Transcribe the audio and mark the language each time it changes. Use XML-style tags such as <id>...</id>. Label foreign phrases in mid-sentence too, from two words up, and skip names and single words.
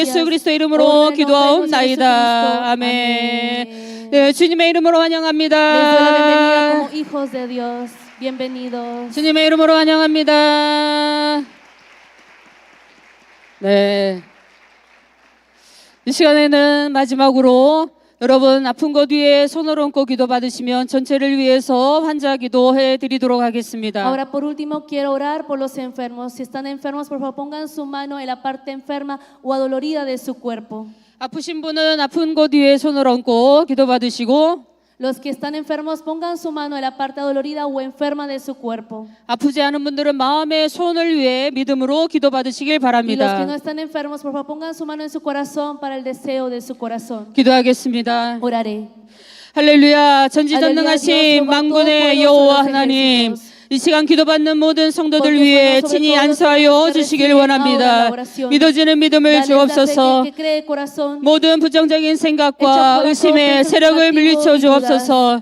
<es>Gracias.</es> <ko>예수 그리스도 이름으로</ko> <es>오늘 nombre de</es> <ko>기도하옵나이다.</ko> <es>Jesucristo.</es> <ko>아멘.</ko> <es>Amén.</es> <ko>네, 주님의 이름으로</ko> <es>Les doy la bienvenida</es> <ko>환영합니다.</ko> <es>como hijos de Dios. Bienvenidos.</es> <ko>주님의 이름으로 환영합니다. 네. 이 시간에는 마지막으로 여러분 아픈 것 위에 손을 얹고 기도 받으시면 전체를 위해서 환자 기도해 드리도록 하겠습니다.</ko> <es>Ahora por último quiero orar por los enfermos. Si están enfermos, por favor pongan su mano en la parte enferma o adolorida de su cuerpo.</es> <ko>아프신 분은 아픈 곳 위에 손을 얹고 기도 받으시고</ko> <es>Los que están enfermos pongan su mano en la parte adolorida o enferma de su cuerpo.</es> <ko>아프지 않은 분들은 마음의 손을 위해 믿음으로 기도 받으시길</ko> <es>Y los que no</es> <ko>바랍니다.</ko> <es>están enfermos, por favor pongan su mano en su corazón para el deseo de su corazón.</es> <ko>기도하겠습니다.</ko> <es>Oraré.</es> <ko>할렐루야. 전지전능하신 만군의 여호와 하나님, 이 시간 기도받는 모든 성도들 위해 친히 안수하여 주시길 원합니다. 믿어지는 믿음을 주옵소서. 모든 부정적인 생각과 의심의 세력을 물리쳐 주옵소서.</ko>